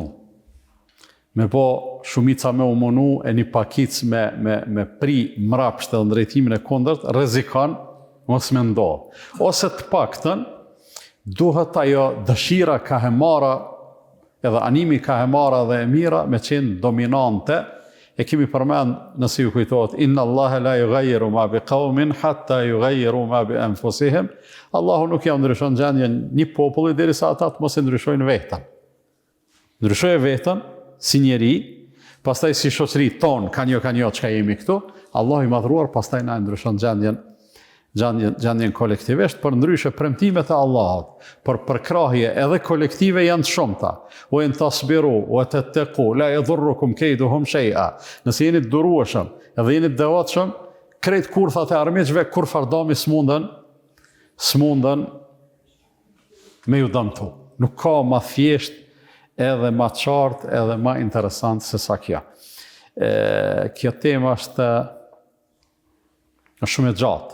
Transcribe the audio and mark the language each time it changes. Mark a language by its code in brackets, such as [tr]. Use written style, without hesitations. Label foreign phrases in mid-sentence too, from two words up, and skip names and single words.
[sq] Me po shumica me umunu e një pakic me pri mrapsht edhe ndrejtimin e kundërt, rrezikon mos me ndodh. Ose të paktën, duhet ajo dëshira kahemara edhe animi kahemara dhe e mira me qenë dominante. E kemi përmend nëse ju kujtohet, [ar] إن الله لا يغير ما بقوم حتى يغيروا ما بأنفسهم. [sq] Allahu nuk ja ndryshon gjendjen një populli derisa ata të mos e ndryshojnë vetën. Ndryshojë vetën si njeri, pastaj si shoqëri tonë, ka një çka jemi këtu, Allahu i madhruar pastaj na ndryshon gjendjen kolektivisht, për ndryshe premtimet e Allahut, për përkrahje edhe kolektive janë të shumta. [ar] وإن تصبروا وتتقوا لا يضركم كيدهم شيئا. [sq] Nëse jeni të durueshëm, edhe jeni të devotshëm, krejt kurthat e armiqve kur fardami s'mundën me ju dëmtu. Nuk ka ma thjesht edhe ma qartë edhe ma interesant se sa kjo. Kjo tema është shumë e gjatë.